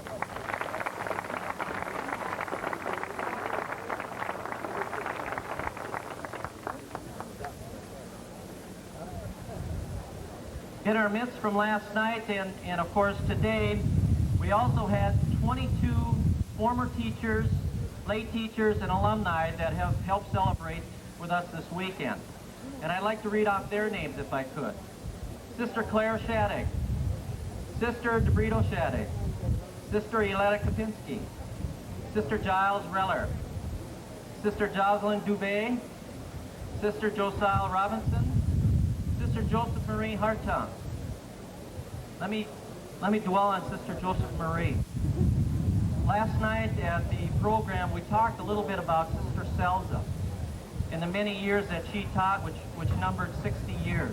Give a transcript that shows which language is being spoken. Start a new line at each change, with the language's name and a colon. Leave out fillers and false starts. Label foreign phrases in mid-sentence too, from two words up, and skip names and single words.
English: In our midst from last night and of course today, we also had 22 former teachers, lay teachers, and alumni that have helped celebrate with us this weekend. And I'd like to read off their names if I could. Sister Claire Shadegg, Sister DeBrito Shadegg, Sister Yoletta Kapinski, Sister Giles Reller, Sister Jocelyn Dubé, Sister Josiah Robinson, Sister Joseph Marie Hartung. Let me dwell on Sister Joseph Marie. Last night at the program, we talked a little bit about Sister Selza and the many years that she taught, which numbered 60 years.